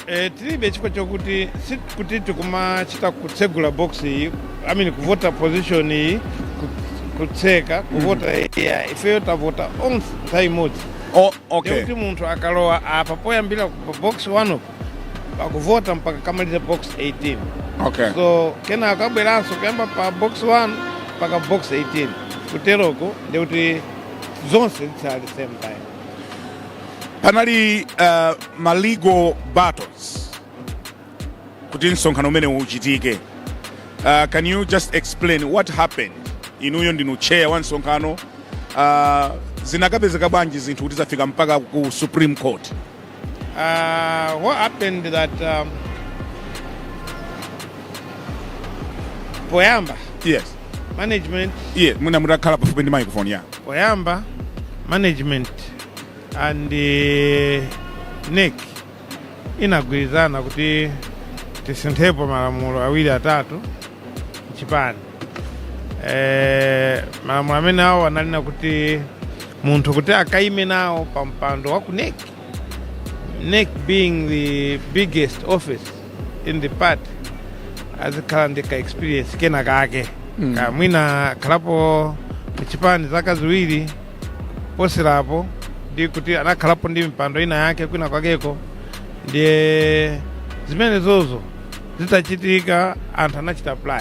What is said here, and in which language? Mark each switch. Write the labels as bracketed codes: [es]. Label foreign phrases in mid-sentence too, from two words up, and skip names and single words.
[ny] Tilibe chifukwa chokuti kuti tikumachita kutsegula box iyi, kuvota position iyi, kutseka kuvota ifeyo tavota onse nthawi imodzi. Okay. Kuti munthu akalowa apa poyambira box 1 akuvota mpaka kamaliza box 18. Okay. So kenako abweranso kuyamba pa box 1 mpaka box 18 kuteroko ndikuti zonse zitsala [en] at the same time. [ny] Panali ma [en] legal battles [ny] kuti nsonkhano umene uchitike. [en] Can you just explain what happened? [ny] Inuyo ndinu chair wa nsonkhano. Zinakapezeka bwanji zinthu kuti zafika mpaka ku Supreme Court? [en] What happened that poyamba. Yes. [ny] Management. Yeah, muna mutakhala pafupi ndi microphone ya. Poyamba [en] management and NEC [ny] inagwirizana kuti tisinthepo malamulo awiri atatu Chipani. Malamulo amene awo analina kuti munthu kuti akaime nawo pa mpando wa ku NEC. [en] NEC being the biggest office in the party, [ny] azikhala ndi ka experience kena kake. Mwina khalapo Chipani zaka ziwiri poserapo ndi kuti anakhalapo ndi mpando ina yake kwina kwakeko. Ndiye zimene zozo zitachitika anthu anachita apply.